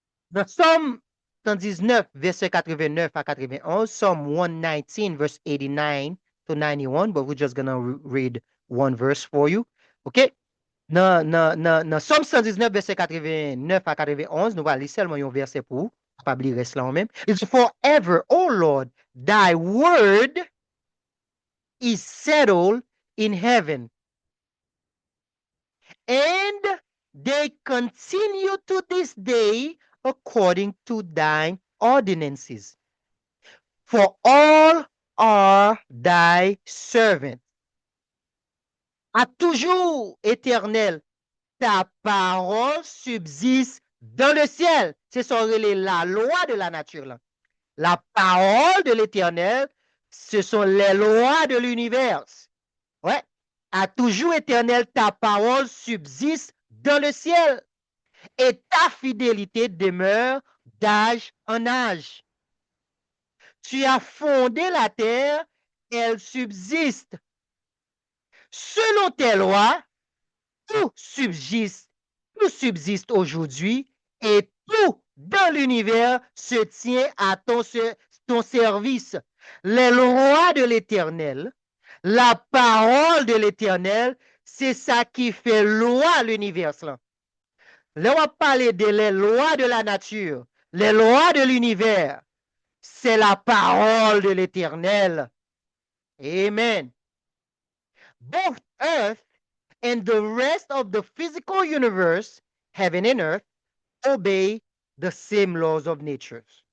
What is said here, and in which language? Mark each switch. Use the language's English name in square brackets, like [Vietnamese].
[French] Dans Somme 119 verset 89 à 91, [English] Psalm 119 verse 89 to 91, but we're just gonna read one verse for you. OK? [French] Dans Somme 119 verset 89 à 91, nous allons lire seulement un verset pour vous. Pas oublier reste là même. [English] It's forever, O Lord, thy word is settled in heaven. And they continue to this day according to thine ordinances. For all are thy servants. [French] À toujours, Éternel, ta parole subsiste dans le ciel. C'est la loi de la nature. Là. La parole de l'Éternel, ce sont les lois de l'univers. Ouais. À toujours, Éternel, ta parole subsiste dans le ciel. Et ta fidélité demeure d'âge en âge. Tu as fondé la terre, elle subsiste. Selon tes lois, tout subsiste aujourd'hui et tout dans l'univers se tient à ton service. Les lois de l'Éternel, la parole de l'Éternel, c'est ça qui fait loi l'univers. Là, on va parler des lois de la nature, les lois de l'univers. C'est la parole de l'Éternel. Amen. [English] Both earth and the rest of the physical universe, heaven and earth, obey the same laws of nature.